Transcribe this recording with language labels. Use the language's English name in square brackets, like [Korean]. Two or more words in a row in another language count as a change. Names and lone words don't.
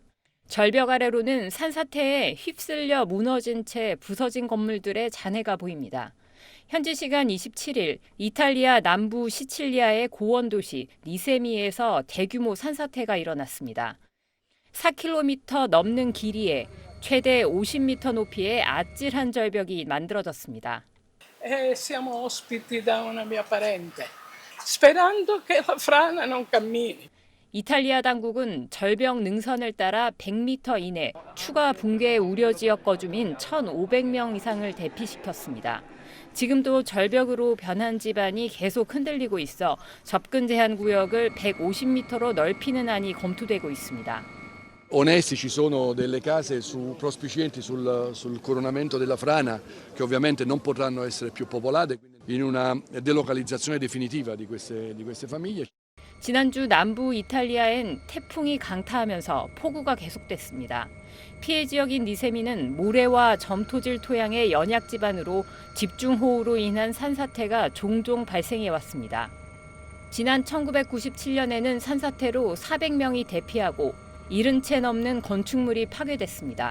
[Korean] 절벽 아래로는 산사태에 휩쓸려 무너진 채 부서진 건물들의 잔해가 보입니다. 현지 시간 27일 이탈리아 남부 시칠리아의 고원 도시 니세미에서 대규모 산사태가 일어났습니다. 4km 넘는 길이에 최대 50m 높이의 아찔한 절벽이 만들어졌습니다. [Italian] Siamo ospiti da una mia parente, sperando che la frana non cammini. [Korean] 이탈리아 당국은 절벽 능선을 따라 100m 이내 추가 붕괴 우려 지역 거주민 1,500명 이상을 대피시켰습니다. 지금도 절벽으로 변한 집안이 계속 흔들리고 있어 접근 제한 구역을 150m로 넓히는 안이 검토되고 있습니다. [Italian] Onesti ci sono delle case prospicienti sul coronamento della frana che ovviamente non potranno essere più popolate in una delocalizzazione definitiva di queste famiglie. [Korean] 지난주 남부 이탈리아엔 태풍이 강타하면서 폭우가 계속됐습니다. 피해 지역인 니세미는 모래와 점토질 토양의 연약 지반으로 집중호우로 인한 산사태가 종종 발생해 왔습니다. 지난 1997년에는 산사태로 400명이 대피하고 70채 넘는 건축물이 파괴됐습니다.